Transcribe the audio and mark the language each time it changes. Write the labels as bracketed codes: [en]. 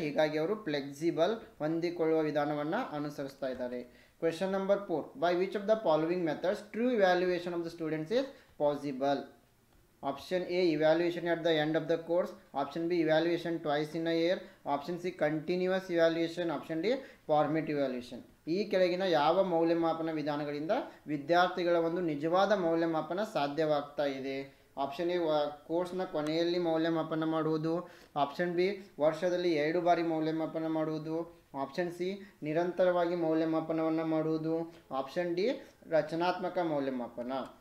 [kn] ಹೀಗಾಗಿ ಅವರು ಫ್ಲೆಕ್ಸಿಬಲ್, ಹೊಂದಿಕೊಳ್ಳುವ ವಿಧಾನವನ್ನು ಅನುಸರಿಸ್ತಾ ಇದ್ದಾರೆ. [en] Question number 4. By which of the following methods true evaluation of the students is possible? Option A, evaluation at the end of the course. Option B, evaluation twice in a year. Option C, continuous evaluation. Option D, formative evaluation. [kn] ಈ ಕೆಳಗಿನ ಯಾವ ಮೌಲ್ಯಮಾಪನ ವಿಧಾನಗಳಿಂದ ವಿದ್ಯಾರ್ಥಿಗಳ ಒಂದು ನಿಜವಾದ ಮೌಲ್ಯಮಾಪನ ಸಾಧ್ಯವಾಗ್ತಾ ಇದೆ? ಆಪ್ಷನ್ ಎ, ಕೋರ್ಸ್ನ ಕೊನೆಯಲ್ಲಿ ಮೌಲ್ಯಮಾಪನ ಮಾಡುವುದು. ಆಪ್ಷನ್ ಬಿ, ವರ್ಷದಲ್ಲಿ 2 ಬಾರಿ ಮೌಲ್ಯಮಾಪನ ಮಾಡುವುದು. ಆಪ್ಷನ್ ಸಿ, ನಿರಂತರವಾಗಿ ಮೌಲ್ಯಮಾಪನವನ್ನು ಮಾಡುವುದು. ಆಪ್ಷನ್ ಡಿ, ರಚನಾತ್ಮಕ ಮೌಲ್ಯಮಾಪನ.